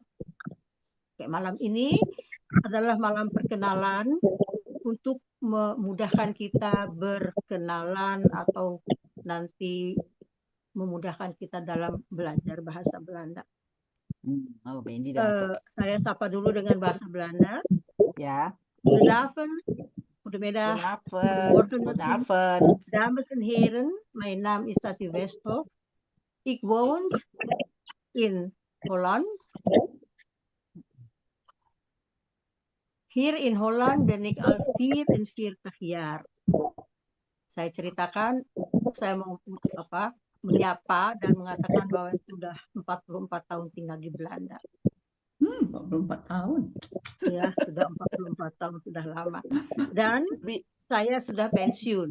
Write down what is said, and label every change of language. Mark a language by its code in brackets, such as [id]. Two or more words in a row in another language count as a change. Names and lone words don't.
[id] Oke, malam ini adalah malam perkenalan untuk memudahkan kita berkenalan atau nanti memudahkan kita dalam belajar bahasa Belanda. Saya sapa dulu dengan bahasa Belanda. [nl] Ja. Goedenavond, goedemiddag, Goedenavond. dames en heren. Mijn naam is Tati Westhoff. Ik woon in Holland. Hier in Holland ben ik al 44 jaar. [id] Saya ceritakan, saya mau menyapa dan mengatakan bahwa sudah 44 tahun tinggal di Belanda. 44 tahun. Ya, sudah 44 tahun, sudah lama. Dan saya sudah pensiun.